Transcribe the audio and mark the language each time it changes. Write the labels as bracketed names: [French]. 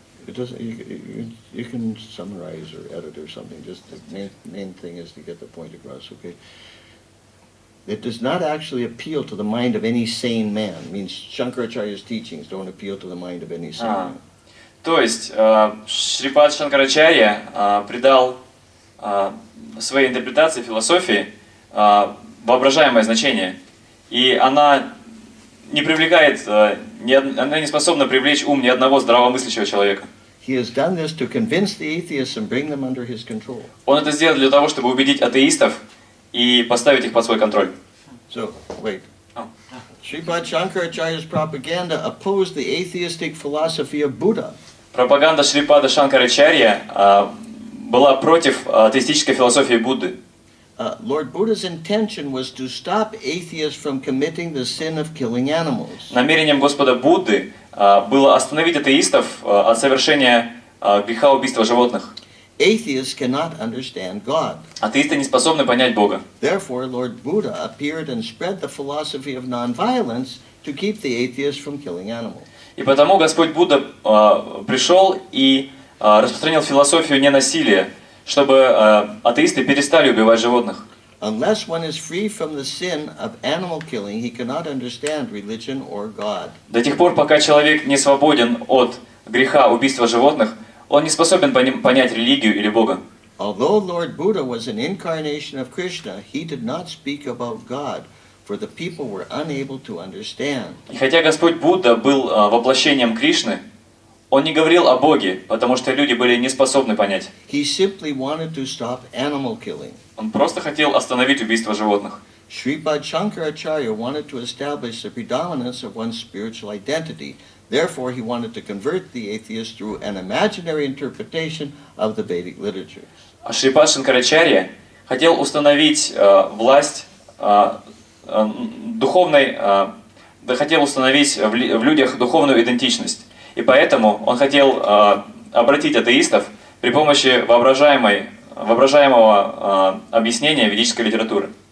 [English] It doesn't, you can summarize or edit or something. Just the main thing is to get the point across, okay? It does not actually appeal to the mind of any sane man. It means Shankaracharya's teachings don't appeal to the mind of any sane man. [Russian] То есть Шрипад Шанкарачарья придал своей интерпретации философии воображаемое значение. И она не привлекает, она не способна привлечь ум ни одного здравомыслящего человека. [English] He has done this to convince the atheists and bring them under his control. [Russian] Он это сделал для того, чтобы убедить атеистов и поставить их под свой контроль. [English] So, wait. Oh. Sripad Shankaracharya's propaganda opposed the atheistic philosophy of Buddha. [Russian] Пропаганда Шрипада Шанкарачарья была против атеистической философии Будды. [English] Lord Buddha's intention was to stop atheists from committing the sin of killing animals. [Russian] Намерением Господа Будды было остановить атеистов от совершения греха убийства животных. [English] Atheists cannot understand God. [Russian] Атеисты не способны понять Бога. [English] Therefore, Lord Buddha appeared and spread the philosophy of nonviolence to keep the atheists from killing animals. [Russian] И потому Господь Будда пришел и распространил философию ненасилия, чтобы атеисты перестали убивать животных. [English] Unless one is free from the sin of animal killing, he cannot understand religion or God. [Russian] До тех пор, пока человек не свободен от греха убийства животных, он не способен понять религию или Бога. [English] Although Lord Buddha was an incarnation of Krishna, he did not speak about God, for the people were unable to understand. [Russian] И хотя Господь Будда был воплощением Кришны, он не говорил о Боге, потому что люди были не способны понять. [English] He simply wanted to stop animal killing. [Russian] Он просто хотел остановить убийство животных. [English] Sripad Shankaracharya wanted to establish the predominance of one's spiritual identity. Therefore, he wanted to convert the atheists through an imaginary interpretation of the Vedic literatures. [Russian] А Шрипад Шанкарачарья хотел установить власть духовной, хотел установить в людях духовную идентичность. И поэтому он хотел обратить атеистов при помощи воображаемого объяснения ведической литературы.